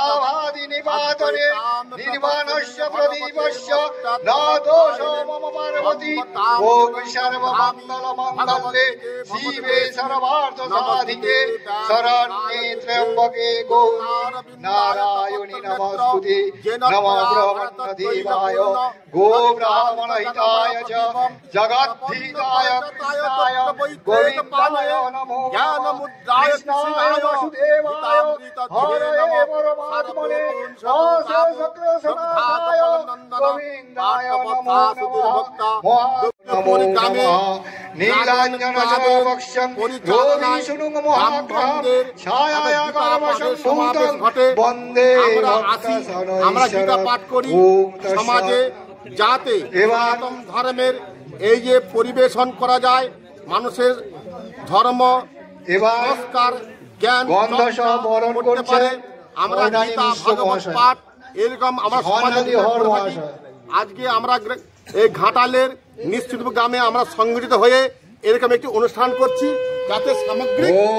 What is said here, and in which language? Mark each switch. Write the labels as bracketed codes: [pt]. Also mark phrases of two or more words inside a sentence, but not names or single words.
[sa] নির্মাণস্য প্রদীপস্য ন দোষো মম পার্বতী। सर्वभूति ओम सर्वमंगल मंगले शिवे सर्वार्थ साधिके शरण्ये त्र्यंबके गौरी नारायणी नमोस्तुते नमो ब्रह्मणदेवाय गो ब्राह्मण हिताय च जगद्धिताय कृष्णाय गोविन्दाय नमो कृष्णाय वसुदेवाय हरये परमात्मने सकलसमाय गोविन्दाय नमो नमो नमः नीलाञ्जनावक्षं योगीशुनुं महाग्रहं छायाया कर्मसम्भूतं वन्दे [bn] আমরা গীতা পাঠ করি সমাজে যাতে সনাতন ধর্মের এই যে পরিবেশন করা যায়, মানুষের ধর্ম সংস্কার জ্ঞান বরণ করতে পারে। আমরা গীতা ভাগবত পাঠ এরকম আমরা সমাজে আজকে আমরা এই ঘাটালের নিশ্চিত গ্রামে আমরা সংগঠিত হয়ে এরকম একটি অনুষ্ঠান করছি যাতে সামগ্রিক